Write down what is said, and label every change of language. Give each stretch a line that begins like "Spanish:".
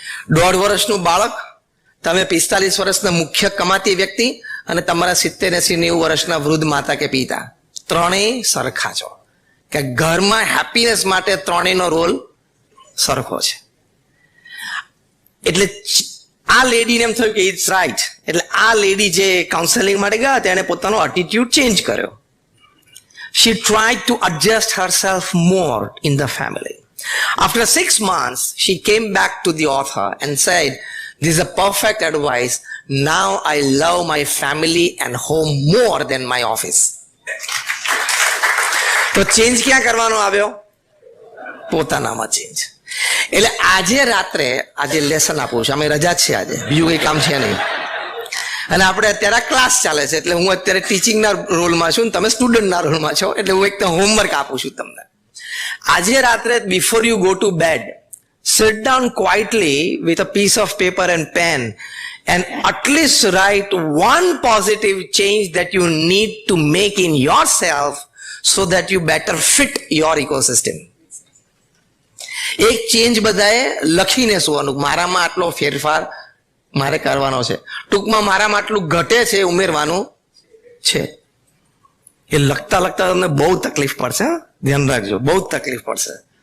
Gujarati: 1.5 વર્ષનું બાળક, તમે 45 વર્ષના મુખ્ય કમાતી વ્યક્તિ અને તમારા 70, 80, 90 વર્ષના વૃદ્ધ માતા કે પિતા, ત્રણેય સરખા છો. કે ઘરમાં હેપીનેસ માટે ત્રણેયનો રોલ સરખો છે. એટલે આ લેડીને એમ થયું કે
English: It's right.
Gujarati: એટલે આ લેડી જે કાઉન્સેલિંગ માટે ગયા તેણે પોતાનો એટીટ્યુડ ચેન્જ કર્યો.
English: She tried to adjust herself more in the family. After 6 months, she came back to the author and said, "This is a perfect advice. Now I love my family and home more than my office."
Gujarati: તો change ક્યાં કરવાનો આવ્યો? પોતાનામાં change. એટલે આજે રાત્રે આજે lesson આપું છું, અમે રજા છે આજે, બીજું કઈ કામ છે નહીં, અને આપણે અત્યારે ક્લાસ ચાલે છે એટલે હું અત્યારે ટીચિંગના રોલમાં છું, તમે સ્ટુડન્ટના રોલમાં છો, એટલે હું એક હોમવર્ક આપું છું તમને.
English: આજે રાત્રે before you go to bed, sit down quietly with a piece of paper and pen and at least write one positive change that you need to make in yourself so that you better fit your ecosystem.
Gujarati: એક change બધાએ લખીને સુવાનું, મારામાં આટલો ફેરફાર મારે કરવાનો છે, ટૂંકમાં મારામાં આટલું ઘટે છે ઉમેરવાનું છે. એ લખતા લખતા તમને બહુ તકલીફ પડશે, ધ્યાન રાખજો, બહુ તકલીફ પડશે.